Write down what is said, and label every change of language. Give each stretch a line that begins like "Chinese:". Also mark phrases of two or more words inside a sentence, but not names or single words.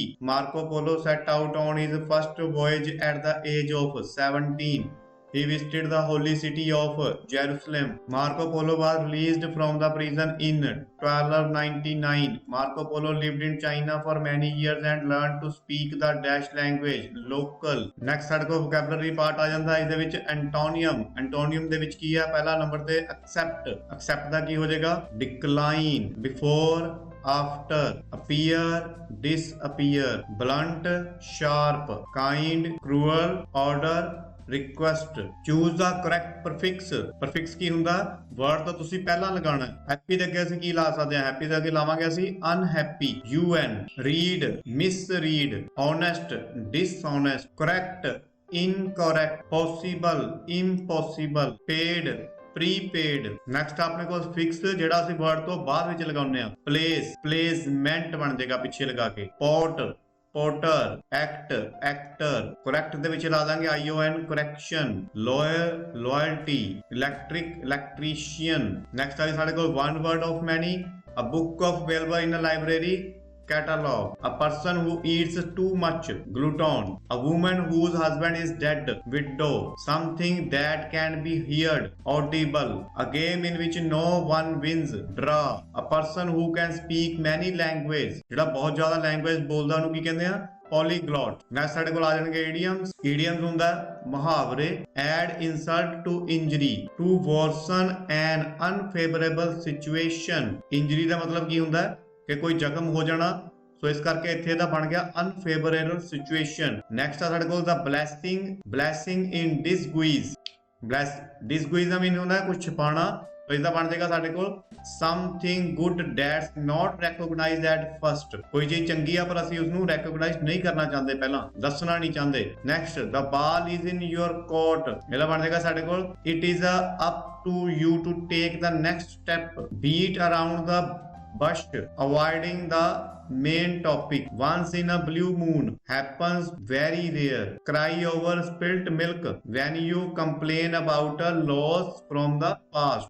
English: Marco Polo set out on his first voyage at the age of 17. He visited the holy city of Jerusalem. Marco Polo was released from the prison in 1299. Marco Polo lived in China for many years and learned to speak the dash language.
Punjabi: Local. Next ਸਾਡੇ ਕੋਲ
English: vocabulary part
Punjabi: ਆ ਜਾਂਦਾ, ਇਸ ਦੇ ਵਿੱਚ antonium. Antonium ਦੇ ਵਿੱਚ ਕੀ ਹੈ? ਪਹਿਲਾ ਨੰਬਰ ਤੇ accept. accept ਦਾ ਕੀ ਹੋ ਜਾਏਗਾ?
English: decline. before, after. appear, disappear. blunt, sharp. kind, cruel. order, request. choose the correct prefix.
Punjabi: prefix ਕੀ ਹੁੰਦਾ? word ਤਾਂ ਤੁਸੀਂ ਪਹਿਲਾਂ ਲਗਾਉਣਾ ਹੈ। happy ਦੇ ਅੱਗੇ ਅਸੀਂ ਕੀ ਲਾ ਸਕਦੇ ਹਾਂ? happy ਦੇ ਅੱਗੇ ਲਾਵਾਂਗੇ ਅਸੀਂ unhappy. un.
English: read, misread. honest, dishonest. correct, incorrect. possible, impossible. paid, prepaid. next
Punjabi: ਆਪਣੇ ਕੋਲ fix ਜਿਹੜਾ ਅਸੀਂ word ਤੋਂ ਬਾਅਦ ਵਿੱਚ ਲਗਾਉਂਦੇ ਆ।
English: place, placement
Punjabi: ਬਣ ਜਾਏਗਾ ਪਿੱਛੇ ਲਗਾ ਕੇ।
English: port, porter. act, actor. correct
Punjabi: ਦੇ ਵਿੱਚ ਲਾ ਦਾਂਗੇ
English: ion, correction. lawyer, loyalty. electric, electrician. next
Punjabi: ਆ ਸਾਡੇ ਕੋਲ
English: one word of many. a book of available in a library. catalog. a person who eats too much. glutton. a woman whose husband is dead. widow. something that can be heard. audible. a game in which no one wins. draw. a person who can speak many languages.
Punjabi: ਜਿਹੜਾ ਬਹੁਤ ਜ਼ਿਆਦਾ language ਬੋਲਦਾ ਉਹਨੂੰ ਕੀ ਕਹਿੰਦੇ ਆ? polyglot. next ਸਾਡੇ ਕੋਲ ਆ ਜਾਣਗੇ idioms. idioms ਹੁੰਦਾ ਮੁਹਾਵਰੇ।
English: add insult to injury. to worsen an unfavorable situation.
Punjabi: injury ਦਾ ਮਤਲਬ ਕੀ ਹੁੰਦਾ? ਕਿ ਕੋਈ ਜ਼ਖਮ ਹੋ ਜਾਣਾ, ਸੋ ਇਸ ਕਰਕੇ ਇੱਥੇ ਦਾ ਬਣ ਗਿਆ
English: unfavorable situation. next
Punjabi: ਆ ਸਾਡੇ ਕੋਲ ਦਾ
English: blessing. blessing in disguise.
Punjabi: disguise ਦਾ ਮੀਨ ਹੁੰਦਾ ਕੁਝ ਛੁਪਾਣਾ, ਸੋ ਇਸ ਦਾ ਬਣ ਜਾਏਗਾ ਸਾਡੇ ਕੋਲ
English: something good that's not recognized at first.
Punjabi: ਕੋਈ ਚੀਜ਼ ਚੰਗੀ ਆ ਪਰ ਅਸੀਂ ਉਸਨੂੰ recognize ਨਹੀਂ ਕਰਨਾ ਚਾਹੁੰਦੇ, ਪਹਿਲਾਂ ਦੱਸਣਾ ਨਹੀਂ ਚਾਹੁੰਦੇ.
English: next, the ball is in your court.
Punjabi: ਇਹਦਾ ਬਣ ਜਾਏਗਾ ਸਾਡੇ ਕੋਲ
English: it is up to you to take the next step. beat around the bush, avoiding the main topic. once in a blue moon. happens very rare. cry over spilt milk when you complain about a loss from the past.